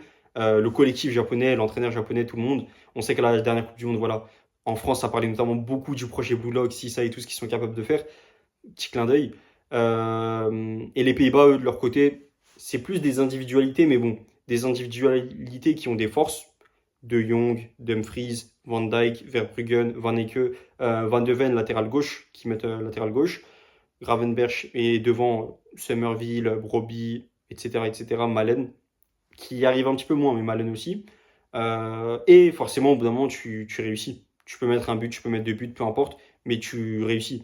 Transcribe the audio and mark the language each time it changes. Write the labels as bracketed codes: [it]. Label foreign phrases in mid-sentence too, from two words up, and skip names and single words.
[fr] Le collectif japonais, l'entraîneur japonais, tout le monde, on sait que la dernière Coupe du Monde, voilà, en France, ça parlait notamment beaucoup du projet Blue Lock, si ça et tout ce qu'ils sont capables de faire. Petit clin d'œil. Et les Pays-Bas, eux, de leur côté, c'est plus des individualités, mais bon, des individualités qui ont des forces. De Jong, Dumfries, Van Dijk, Verbruggen, Van Ecke, Van de Ven, latéral gauche, qui mettent latéral gauche. Gravenberch et devant Somerville, Broby, etc., etc., Malen, qui arrive un petit peu moins, mais Malen aussi. Et forcément, au bout d'un moment, tu réussis. Tu peux mettre un but, tu peux mettre deux buts, peu importe, mais tu réussis.